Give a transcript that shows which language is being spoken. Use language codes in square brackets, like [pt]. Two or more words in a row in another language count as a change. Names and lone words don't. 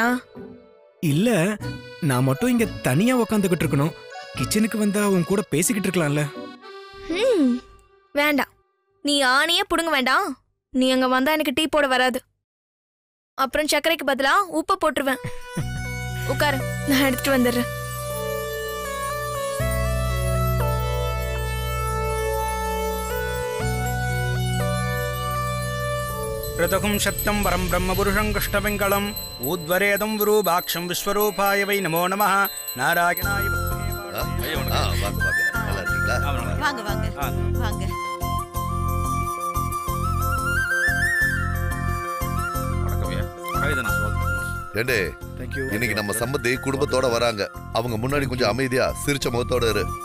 [ta] இல்ல, நான் மட்டும் இங்க தனியா உக்காந்துகிட்டு இருக்கணும். கிச்சனுக்கு வந்தா உன் கூட பேசிக்கிட்டு இருக்கலாம்ல. வேண்டாம், நீ ஆணியே புடுங்க வேண்டாம். நீ அங்க வந்தா எனக்கு டீ போட வராது. அப்புறம் சர்க்கரைக்கு பதிலா உப்பை போட்டுருவேன். உட்காரு, நான் எடுத்துட்டு வந்துடுறேன். [sa] ऋतुं सत्यं वरं ब्रह्मपुरुषं कृष्णपिङ्गलम् ऊद्वरेदं विरूपाक्षं विश्वरूपाय वै नमो नमः. नारायणाय [ta] வாங்க வாங்க, நல்லா இருக்கீங்களா? வாங்க வாங்க வாங்க. ஏண்டே, இன்னைக்கு நம்ம சம்பந்தி குடும்பத்தோட வராங்க. அவங்க முன்னாடி கொஞ்சம் அமைதியா சிரிச்ச முகத்தோட இரு.